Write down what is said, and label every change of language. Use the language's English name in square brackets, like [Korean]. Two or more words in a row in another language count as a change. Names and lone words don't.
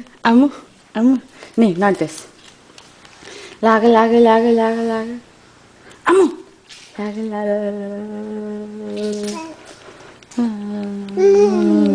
[English] Amu, amu. Nee, not this. Lag, lag, lag, lag, lag. Amu. Lag, lag, lag.